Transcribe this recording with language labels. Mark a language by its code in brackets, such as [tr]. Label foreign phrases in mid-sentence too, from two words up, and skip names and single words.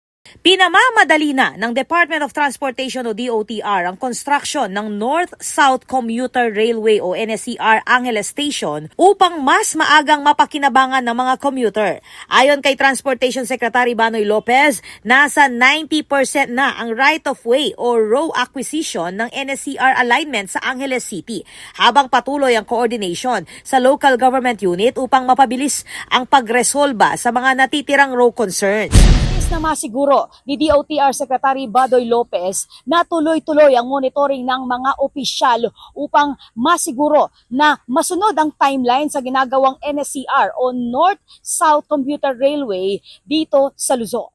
[tl] Pinamamadali na ng Department of Transportation o DOTR ang construction ng North-South Commuter Railway o NSCR Angeles Station upang mas maagang mapakinabangan ng mga commuter. Ayon kay Transportation Secretary Banoy Lopez, nasa 90% na ang [en] right-of-way [tl] o [en] row acquisition [tl] ng NSCR alignment sa Angeles City, habang patuloy ang coordination sa [en] local government unit [tl] upang mapabilis ang pagresolba sa mga natitirang [en] row concerns. [tl] Na masiguro ni DOTR Secretary Badoy Lopez na tuloy-tuloy ang monitoring ng mga opisyal upang masiguro na masunod ang timeline sa ginagawang NSCR o North-South Commuter Railway dito sa Luzon.